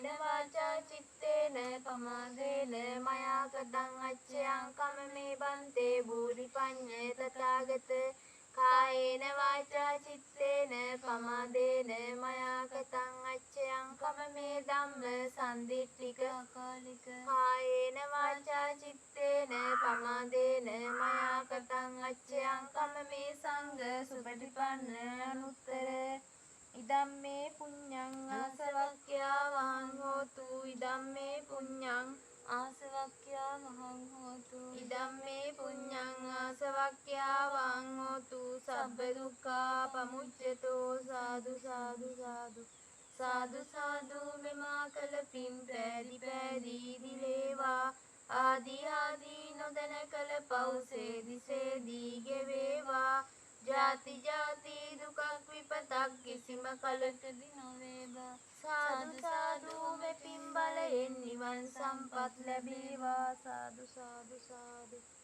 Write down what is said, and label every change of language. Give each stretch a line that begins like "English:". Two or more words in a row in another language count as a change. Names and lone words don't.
Pali: වාචා චිත්තේන පමාදේන මයා කතං අච්චයං කමමේ බන්තේ භූරි පඤ්ඤේ තථාගත කායේන වාචා චිත්තේන පමාදේන මයා කතං අච්චයං කමමේ ධම්ම සම්දිට්ඨික අකාලික කායේන වාචා චිත්තේන පමාදේන මයා කතං අච්චයං කමමේ සංඝ සුපටිපන්න අනුත්තර ඉදම්මේ පුඤ්ඤං ආසවක්ඛ්‍යා වහං හෝතු ඉදම්මේ පුඤ්ඤං ආසවක්ඛ්‍යා වහං හෝතු ඉදම්මේ පුඤ්ඤං ආසවක්ඛ්‍යා වහං හෝතු සබ්බ දුක්ඛා පමුච්ඡතෝ සාදු සාදු සාදු සාදු සාදු
Sinhala: මෙමා කල පින් පෑදි පෑදි දිලේවා ආදී ආදී නොදැන කල පෞසේදි සේදී ගෙවේවා ජාති ජාති දුකක් විපතක් කිසිම කලකදී නොවේවා සාදු සාදු මේ පින් බලයෙන් නිවන් සම්පත් ලැබේවා සාදු සාදු සාදු